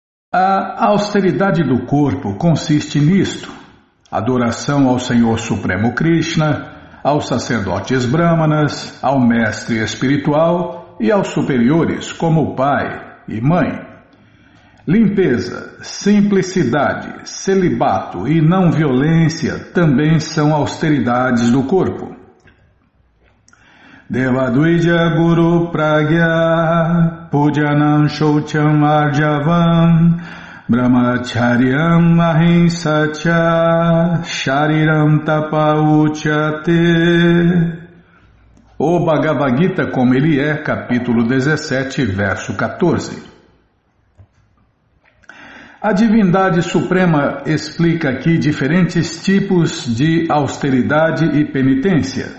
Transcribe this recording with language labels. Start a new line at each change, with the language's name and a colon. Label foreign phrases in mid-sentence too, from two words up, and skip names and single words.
Portuguese: A austeridade do corpo consiste nisto: adoração ao Senhor Supremo Krishna, aos sacerdotes brahmanas, ao mestre espiritual e aos superiores como pai e mãe. Limpeza, simplicidade, celibato e não violência também são austeridades do corpo.
Sanskrit: देवद्विज गुरु प्राज्ञ पूजनं शौचम् आर्जवम् ब्रह्मचर्यम् अहिंसा च शारीरं तप उच्यते.
Portuguese: O Bhagavad Gita como ele é, capítulo 17, verso 14. A divindade suprema explica aqui diferentes tipos de austeridade e penitência.